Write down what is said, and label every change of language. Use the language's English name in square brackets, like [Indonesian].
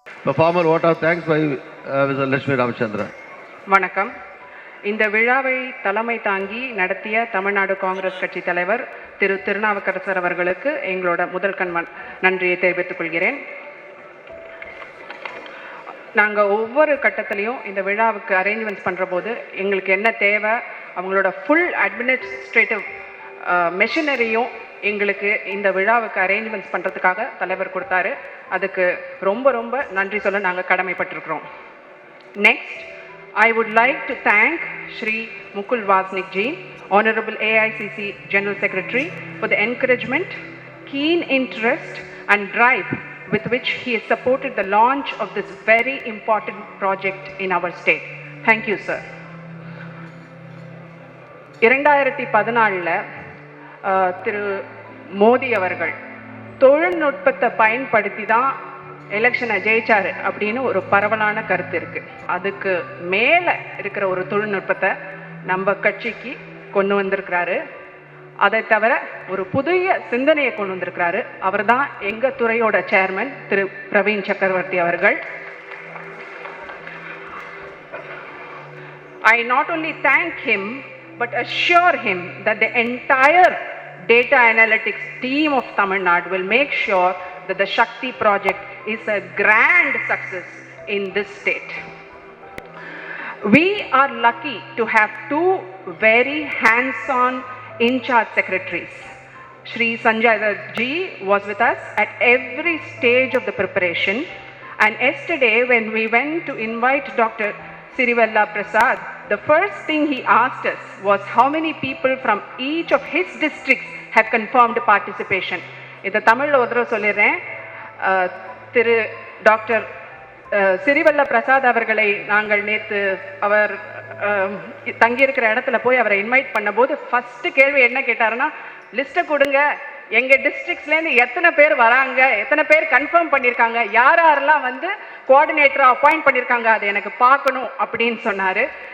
[English] A formal vote of thanks by Mr. Lakshmi Ramachandra. [Tamil] வணக்கம். இந்த விழாவை தலைமை தாங்கி நடத்திய தமிழ்நாடு காங்கிரஸ் கட்சி தலைவர் திரு திருநாவுக்கரசர் அவர்களுக்கு எங்களோட முதல் நன்றியை தெரிவித்துக் கொள்கிறேன். நாங்கள் ஒவ்வொரு கட்டத்திலையும் இந்த விழாவுக்கு அரேஞ்ச்மெண்ட்ஸ் பண்ணுற போது எங்களுக்கு என்ன தேவை, அவங்களோட ஃபுல் அட்மினிஸ்ட்ரேட்டிவ் மெஷினரியும் எங்களுக்கு இந்த விழாவுக்கு அரேஞ்ச்மெண்ட்ஸ் பண்ணுறதுக்காக தலைவர் கொடுத்தாரு. அதுக்கு ரொம்ப ரொம்ப நன்றி சொல்ல நாங்கள் கடமைப்பட்டிருக்கிறோம். [English] Next, I would like to thank Shri Mukul Vasnik ji, Honorable AICC General Secretary, for the encouragement, keen interest and drive with which he has supported the launch of this very important project in our state. Thank you, sir. [Tamil] 2014 திரு மோடி அவர்கள் தொழில்நுட்பத்தை பயன்படுத்தி தான் எலெக்ஷனை ஜெயிச்சாரு அப்படின்னு ஒரு பரவலான கருத்து இருக்கு. அதுக்கு மேலே இருக்கிற ஒரு தொழில்நுட்பத்தை நம்ம கட்சிக்கு கொண்டு வந்திருக்கிறாரு. அதை தவிர ஒரு புதிய சிந்தனையை கொண்டு வந்திருக்கிறாரு. அவர் தான் எங்கள் துறையோட சேர்மன் திரு பிரவீன் சக்கரவர்த்தி அவர்கள். [English] I not only thank him but assure him that the entire data analytics team of Tamil Nadu will make sure that the Shakti project is a grand success in this state. We are lucky to have two very hands-on in-charge secretaries. Shri Sanjay ji was with us at every stage of the preparation, and yesterday when we went to invite Dr. Sirivella Prasad, the first thing he asked us was how many people from each of his districts have confirmed participation. [Tamil] இதை தமிழில் ஒரு தடவை சொல்லிடுறேன். திரு doctor சிறிவல்ல Prasad அவர்களை நாங்கள் நேற்று அவர் தங்கியிருக்கிற இடத்துல போய் அவரை இன்வைட் பண்ணும்போது ஃபஸ்ட்டு கேள்வி என்ன கேட்டாருன்னா, லிஸ்ட்டை கொடுங்க, எங்கள் டிஸ்ட்ரிக்ட்ஸ்லேருந்து எத்தனை பேர் வராங்க, எத்தனை பேர் கன்ஃபார்ம் பண்ணியிருக்காங்க, யார் யாரெல்லாம் வந்து கோஆர்டினேட்டராக அப்பாயிண்ட் பண்ணியிருக்காங்க, அதை எனக்கு பார்க்கணும் அப்படின்னு சொன்னார்.